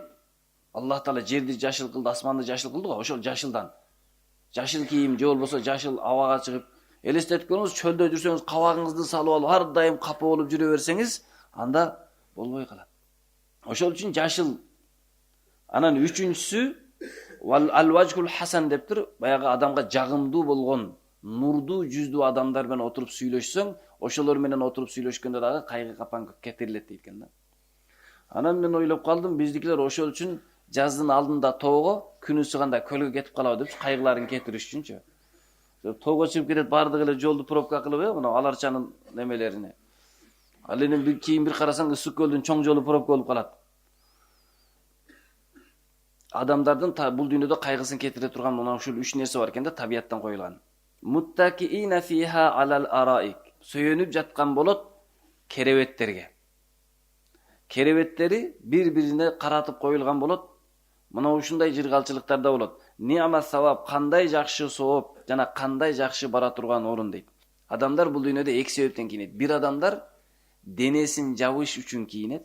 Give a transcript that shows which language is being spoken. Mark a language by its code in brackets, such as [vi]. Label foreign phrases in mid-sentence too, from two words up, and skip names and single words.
[ky] Аллах Таала жерди жашыл кылды, асманды жашыл кылды го, ошол жашылдан. Жашыл кийим же болбосо жашыл абага чыгып, элестетип көрүңүз, чөлдө жүрсөңүз, кабагыңызды салып алып, ар дайым капа болуп жүрө берсеңиз, анда болбой калат. Ошол үчүн жашыл. Анан үчүнчүсү [ar] الوجه الحسن [ky] дептир, баягы адамга жагымдуу болгон, нурдуу жүздүү адамдар менен отуруп сүйлөшсөң, ошолор менен отуруп сүйлөшкөндө дагы кайгы капан кетирилет дейт экен да. Анан мен ойлоп калдым, биздикилер ошол үчүн жаздын алдында тоого, күнү ысыганда көлгө кетип калабы деп кайгыларын кетириш үчүнчү. Тоого чыгып кетет, бардыгы эле жолду пробка кылып, мына аларчанын немелерине. Ал эми кийин бир карасаң, ысык көлдүн чоң жолу пробка болуп калат. Адамдардын бул дүйнөдө кайгысын кетире турган мына ушул 3 нерсе бар экен да, табияттан коюлган. [ar] متكئين فيها على الأرائك. [ky] Сөйөнүп жаткан болот керебеттерге. Керебеттери бири-бирине каратып коюлган болот. Мына ушундай жыргалчылыктарда болот. [ar] نعم الثواب, [ky] кандай жакшы сооп жана кандай жакшы бара турган орун дейт. Адамдар бул дүйнөдө эки себептен кийинет. Бир адамдар денесин жабыш үчүн кийинет.